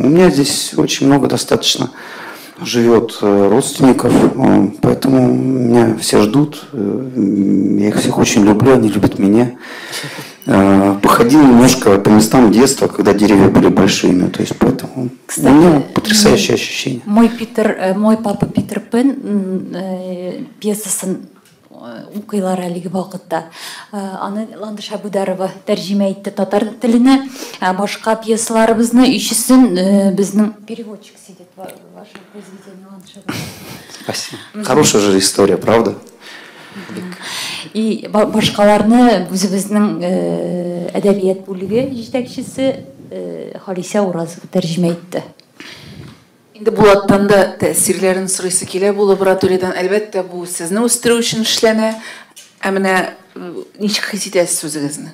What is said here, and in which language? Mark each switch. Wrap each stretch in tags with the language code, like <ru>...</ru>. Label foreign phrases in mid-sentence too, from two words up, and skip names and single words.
<ru>У меня здесь очень много достаточно живет родственников, поэтому меня все ждут, я их всех очень люблю, они любят меня. Походил немножко по местам детства, когда деревья были большими, то есть поэтому у меня потрясающее ощущение.</ru> <tt>Мой папа Питер Пен пьесасын укыйлар әлеге вакытта аны Ландыш Абударова тәрҗемә итте татар теленә, башка пьесаларыбызны өчесен безнең</tt> <ru>переводчик сидит ваше произведение</ru> <tt>Ландыш Абударова.</tt> <ru>Спасибо. Хорошая же история, правда?</ru> <tt>И башкаларны үзебезнең әдәбият бүлеге җитәкчесе Халиса Уразова тәрҗемә итте. Инде Булаттан да тәэсирләрен сорыйсы килә бу лабораториядан. Әлбәттә, бу сезне үстерү өчен эшләнә. Ә менә ничек хис итәсез үзегезне?</tt>